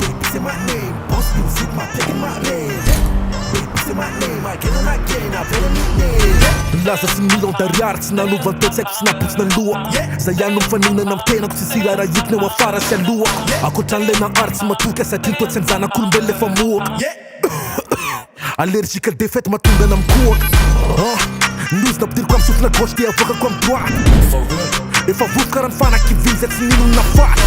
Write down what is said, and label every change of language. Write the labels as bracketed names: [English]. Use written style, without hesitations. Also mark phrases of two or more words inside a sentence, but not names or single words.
[English] say my name, boss music, my picking my name. Baby say my name, again and again, I've been a nickname. [Malagasy] Laza sy milondary ary tsy nanova toetsy haiko tsy napotsy nalohako zay ihany no mifaninana amin'ny tenako tsy sila raha hikina eo afara sy alohako akoatran'ilay nahary tsy matoky satria toetsy ny zanak'olombelo lefa mohaka [French] allergique défaite [Malagasy] mahatonga ana mikohaka nozina ampidiriko amin'ny sofina gauche dia avokako amin'ny droite efa vovoka raha ny fanakiviany zay tsy nino nafaty